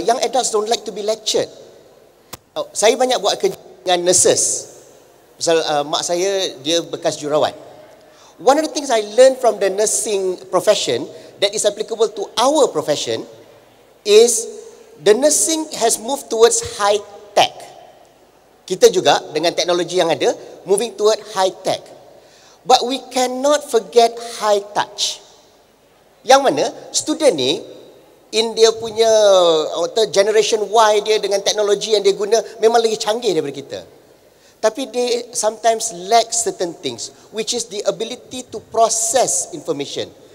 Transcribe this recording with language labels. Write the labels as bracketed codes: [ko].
[en] Young adults don't like to be lectured. [ms] Saya banyak buat kerja dengan [en] nurses. [ms] Pasal mak saya dia bekas jururawat. [en] One of the things I learned from the nursing profession that is applicable to our profession is the nursing has moved towards high tech. [ms] Kita juga dengan teknologi yang ada [en] moving toward high tech. But we cannot forget high touch. [ms] Yang mana student ni in dia punya generation Y dia dengan teknologi yang dia guna memang lagi canggih daripada kita. [en] Tapi they sometimes lack certain things, which is the ability to process information.